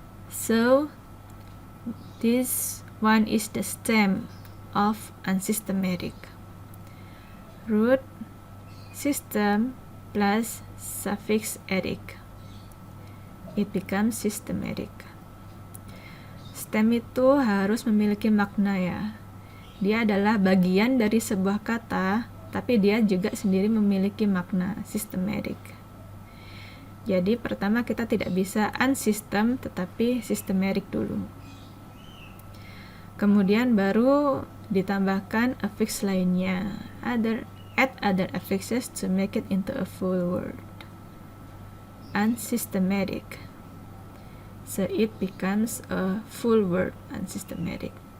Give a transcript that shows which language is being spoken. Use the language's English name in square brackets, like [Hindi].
[English] So this one is the stem of unsystematic. Root, system plus suffix etic. It becomes systematic. [Indonesian] Stem itu harus memiliki makna ya. Dia adalah bagian dari sebuah kata, tapi dia juga sendiri memiliki makna, systematic. Jadi pertama kita tidak bisa unsystem, tetapi systematic dulu. Kemudian baru ditambahkan affix lainnya. [English] Add other affixes to make it into a full word. Unsystematic. So it becomes a full word, unsystematic.